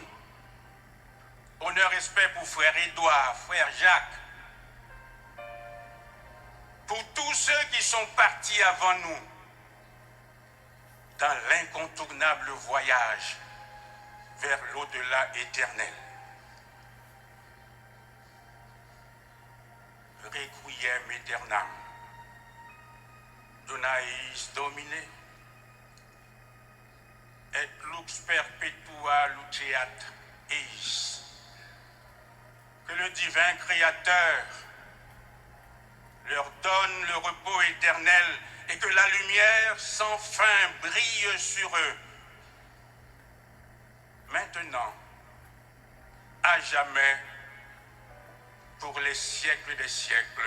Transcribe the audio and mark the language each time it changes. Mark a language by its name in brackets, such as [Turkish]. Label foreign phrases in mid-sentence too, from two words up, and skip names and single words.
[French] Honneur, respect pour frère Édouard, frère Jacques. Pour tous ceux qui sont partis avant nous dans l'incontournable voyage vers l'au-delà éternel. [Latin] Requiem aeternam. Donais Domine et lux perpetua luceat eis. [French] Que le divin Créateur leur donne le repos éternel et que la lumière sans fin brille sur eux, maintenant, à jamais, pour les siècles des siècles.